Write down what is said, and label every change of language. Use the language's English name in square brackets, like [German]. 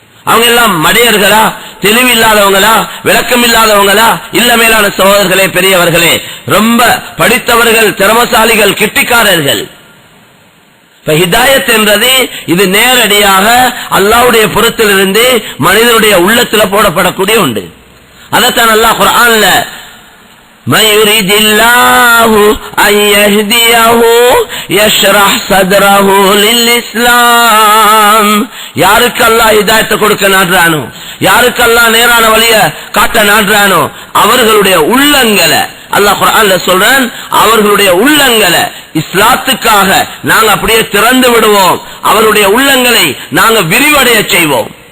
[Tamil] அவங்க எல்லாம் மடையர்களா, தெளிவில்லாதவங்களா, விளக்கம் இல்லாதவங்களா? இல்ல மேலான சகோதரர்களே, பெரியவர்களே, ரொம்ப படித்தவர்கள், திறமசாலிகள், கெட்டிக்காரர்கள். ஹிதாயத் என்றது இது நேரடியாக அல்லாஹ்வுடைய புறத்திலிருந்து மனிதனுடைய உள்ளத்துல போடப்படக்கூடிய உண்டு. அதைத்தான் அல்லாஹ் குர்ஆன்ல [Arabic] من يريد الله أن يهديه يشرح صدره للإسلام. [Tamil] யாருக்கு அல்லாஹ் ஹிதாயத்தை கொடுக்க நாடுறானோ, யாருக்கு அல்லாஹ் நேரான வழிய காட்ட நாடுறானோ அவர்களுடைய உள்ளங்களை அல்லாஹ் குர்ஆன்ல சொல்றான், அவர்களுடைய உள்ளங்களை இஸ்லாத்துக்காக நாங்க அப்படியே திறந்து விடுவோம், அவருடைய உள்ளங்களை நாங்க விரிவடைய செய்வோம்.